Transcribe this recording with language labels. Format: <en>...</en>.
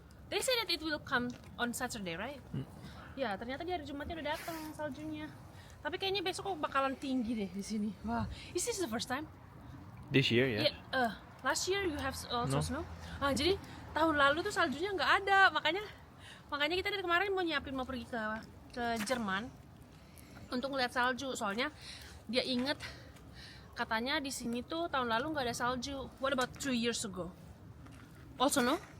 <en>They say that it will come on Saturday, right?</en> <id>Ya, ternyata di hari Jumatnya udah datang saljunya. Tapi kayaknya besok kok bakalan tinggi deh di sini.</id> <en>Wah, is this the first time? This year, yeah. Yeah, last year you have also No. snow.</en> <id>Jadi tahun lalu tuh saljunya nggak ada, makanya kita dari kemarin mau pergi ke Jerman untuk ngeliat salju. Soalnya dia inget katanya di sini tuh tahun lalu nggak ada salju.</id> <en>What about 2 years ago? Also no?</en>